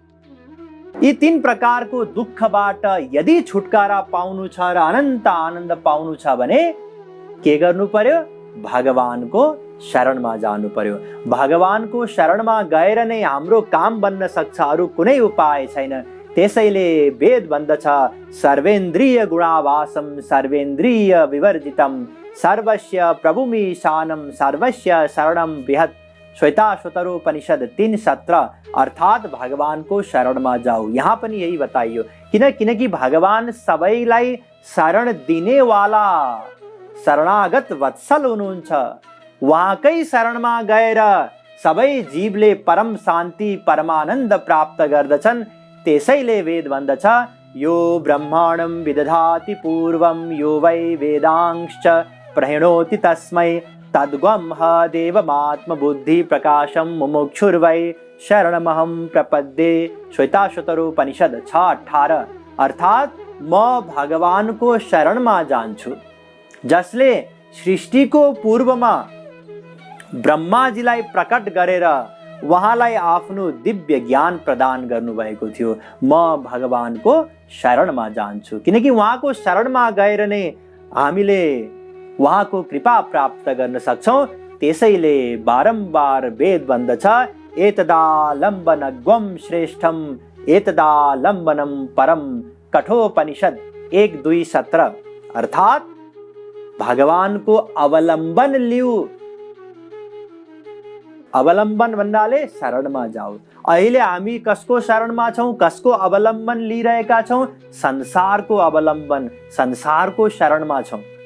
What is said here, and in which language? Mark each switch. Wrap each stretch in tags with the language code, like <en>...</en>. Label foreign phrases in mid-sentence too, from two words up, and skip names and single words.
<ne>यी 3 प्रकारको दुःखबाट यदि छुटकारा पाउनु छ र अनन्त आनन्द पाउनु छ भने के गर्नु पर्यो? भगवानको शरणमा जानु पर्यो। भगवानको शरणमा गएर नै हाम्रो काम बन्न सक्छ, अरू कुनै उपाय छैन। त्यसैले वेद भन्दछ</ne> <sa>सर्वेन्द्रिय गुणावासम सर्वेन्द्रिय विवर्जितम सर्वस्य प्रभुमीशानम सर्वस्य शरणम बृहत्,</sa> <ne>श्वेताश्वतरोपनिषद 3:17। अर्थात भगवानको शरणमा जाऊ। यहाँ पनि यही बताइयो। किनकि भगवान सबैलाई शरण दिनेवाला शरणागत वत्सल हुनुहुन्छ। उहाँकै शरणमा गएर सबै जीवले परम शान्ति, परमानन्द प्राप्त गर्दछन्। त्यसैले वेद भन्दछ</ne> <sa>यो ब्रह्माण्डं विदधाति पूर्वं यो वै वेदांश्च प्रणोति तस्मै तद्गम देवमात्मबुद्धि प्रकाशम मुमुक्षुर्वै शरणमहं प्रपद्ये,</sa> <ne>श्वेताश्वतरोपनिषद 6:18। अर्थात म भगवानको शरणमा जान्छु, जसले सृष्टिको पूर्वमा ब्रह्माजीलाई प्रकट गरेर उहाँलाई आफ्नो दिव्य ज्ञान प्रदान गर्नुभएको थियो। म भगवानको शरणमा जान्छु, किनकि उहाँको शरणमा गएर नै हामीले उहाँको कृपा प्राप्त गर्न सक्छौँ। त्यसैले बारम्बार वेद भन्दछ</ne> <sa>एतदालम्बनग्वं श्रेष्ठम एतदालम्बनं परम,</sa> <ne>कठोपनिषद 1:2-17। अर्थात भगवानको अवलम्बन लिऊ। अवलम्बन भन्नाले शरणमा जाऊ। अहिले हामी कसको शरणमा छौँ, कसको अवलम्बन लिइरहेका छौँ? संसारको अवलम्बन, संसारको शरणमा छौँ।</ne>